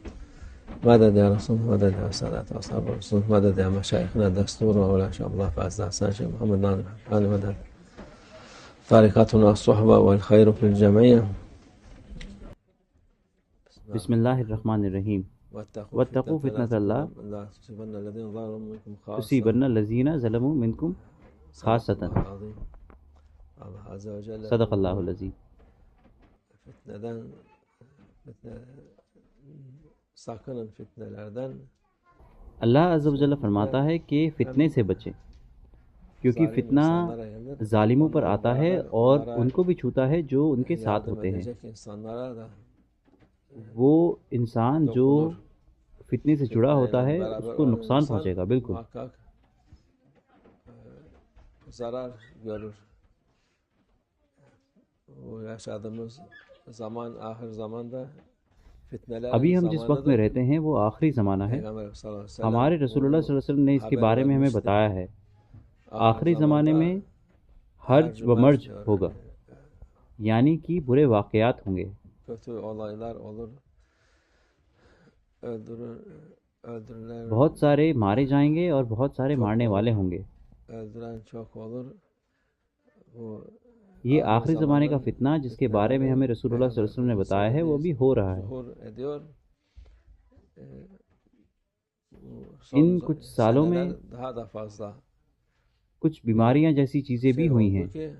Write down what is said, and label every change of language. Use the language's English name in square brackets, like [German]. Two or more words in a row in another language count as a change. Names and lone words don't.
[Arabic] مدد يا رسول، مدد يا سادة أصحاب الرسول، مدد يا مشايخنا الدستور وأولى شاء الله فأزدى حسن شيخ محمد ناظر حقاني، مدد طريقتنا الصحبة والخير في الجمعية. بسم اللہ الرحمن الرحیم واتقوا فتنة لا تصيبن الذين ظلموا منكم خاصة. تصیبن الذین ظلموا منکم خاصة. [Turkish] Allah Azze ve Celle [Arabic] صدق اللہ العظیم. [Turkish] sakının fitnelerden. [Urdu] اللہ [Arabic] عز و جل [Urdu] فرماتا ہے کہ فتنے سے بچیں، کیونکہ فتنہ ظالموں پر آتا ہے اور ان کو بھی چھوتا ہے جو ان کے ساتھ ہوتے ہیں. وہ انسان جو فتنے سے جڑا ہوتا ہے اس کو نقصان پہنچے گا. بالکل [Turkish] zarar görür. Bu yaşadığımız zaman, ahir zamanda fitneler. [Urdu] ابھی ہم جس وقت میں رہتے ہیں وہ آخری زمانہ ہے. ہمارے رسول اللہ [Arabic] صلی اللہ علیہ وسلم [Urdu] نے اس کے بارے میں ہمیں بتایا ہے. آخری زمانے میں حرج و مرج ہوگا، یعنی کہ برے واقعات ہوں گے. [Turkish] Kötü olaylar olur. Öldürülen. [Urdu] بہت سارے مارے جائیں گے اور بہت سارے مارنے والے ہوں گے. [Turkish] Öldüren çok olur. [Urdu] یہ آخری زمانے کا فتنہ جس کے بارے میں ہمیں [Arabic] رسول اللہ صلی اللہ علیہ وسلم [Urdu] نے بتایا ہے وہ بھی ہو رہا ہے. ان کچھ سالوں میں کچھ بیماریاں جیسی چیزیں بھی ہوئی ہیں.